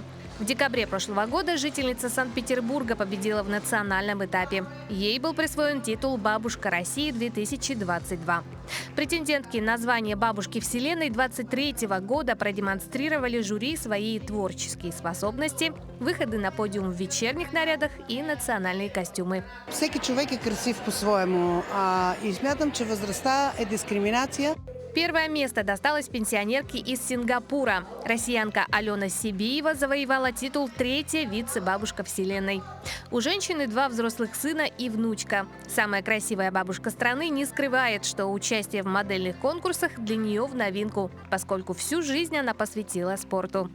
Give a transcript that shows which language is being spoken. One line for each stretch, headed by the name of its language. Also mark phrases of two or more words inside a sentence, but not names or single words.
Russian: В декабре прошлого года жительница Санкт-Петербурга победила в национальном этапе. Ей был присвоен титул «Бабушка России-2022». Претендентки на звание «Бабушки Вселенной» 2023 года продемонстрировали жюри свои творческие способности, выходы на подиум в вечерних нарядах и национальные костюмы.
Bulgarian: Всеки човек е красив по-своему, и смятам, че възрастта е дискриминация.
Russian: Первое место досталось пенсионерке из Сингапура. Россиянка Алена Сибиева завоевала титул «Третья вице-бабушка Вселенной». У женщины 2 взрослых сына и внучка. Самая красивая бабушка страны не скрывает, что участие в модельных конкурсах для нее в новинку, поскольку всю жизнь она посвятила спорту.